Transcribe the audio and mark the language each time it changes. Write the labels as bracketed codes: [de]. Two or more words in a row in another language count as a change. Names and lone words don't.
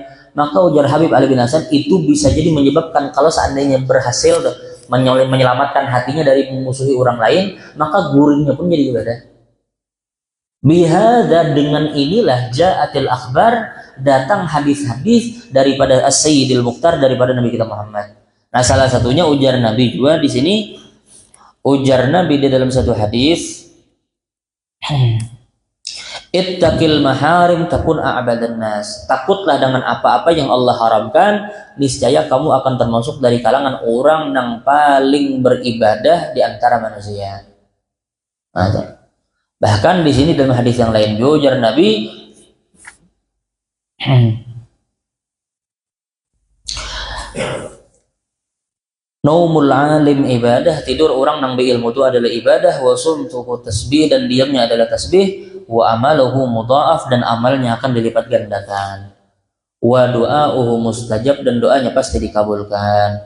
[id] Maka ujar Habib Ali bin Hasan, itu bisa jadi menyebabkan kalau seandainya berhasil menyelamatkan hatinya dari memusuhi orang lain, maka gurihnya pun jadi ibadah. Bihadza, dengan inilah [ar] جاءت الأخبار, [id] datang hadis-hadis daripada [ar] السيد المختار, [id] daripada Nabi kita Muhammad. Nah, salah satunya ujar Nabi juga di sini. Ujar Nabi di dalam satu hadis, [ar] اتق المحارم تكن أعبد الناس. [id] Takutlah dengan apa-apa yang Allah haramkan, niscaya kamu akan termasuk dari kalangan orang yang paling beribadah di antara manusia. Nah, bahkan di sini dalam hadis yang lain juga Nabi [ar] نوم العالم عبادة, [id] tidur orang yang berilmu itu adalah ibadah, [ar] وصمته تسبيح, [id] dan diamnya adalah tasbih, [ar] وعمله مضاعف, [id] dan amalnya akan dilipat gandakan, [ar] ودعاؤه مستجاب, [id] dan doanya pasti dikabulkan.